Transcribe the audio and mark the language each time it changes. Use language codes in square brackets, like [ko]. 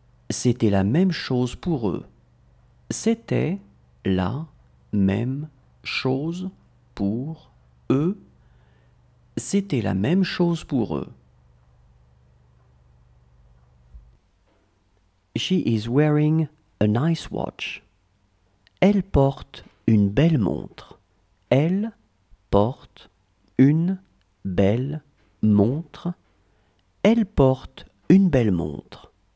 [fr] C'était la même chose pour eux. C'était la même chose pour eux. C'était la même chose pour eux. [en] She is wearing a nice watch. [fr] Elle porte une belle montre. Elle porte une belle montre. Elle porte une belle montre.